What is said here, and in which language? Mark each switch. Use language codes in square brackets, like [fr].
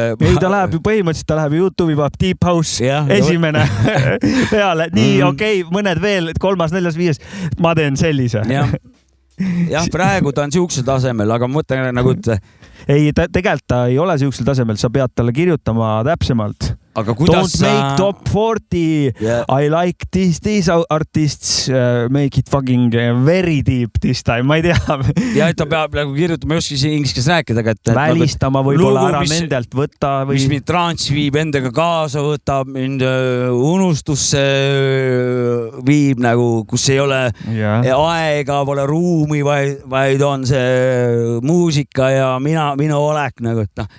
[et] Ei, ta läheb ju põhimõtteliselt, ta läheb YouTube'i paab Deep House esimene peale. Nii, okei, mõned veel, 3., 4., 5. Ma teen sellise. jah, praegu ta on siuksel tasemel, aga ma mõtlen nagu, et ei, tegelikult ta ei ole siuksel tasemel, sa pead talle kirjutama täpsemalt. aga kuidas [en] Don't make top 40 Yeah. I like these artists make it fucking very deep this time, [et] ma ei tea. ja et ta peab nagu kirjutama, ma ei oska inglise keeles rääkida, aga et välistama võib-olla lugu, ära mis- nendelt võtta või mis mind trans viib endaga kaasa, võtab mind unustusse, viib nagu, kus ei ole aega, pole ruumi, vaid on see muusika ja minu olek nagu, et noh.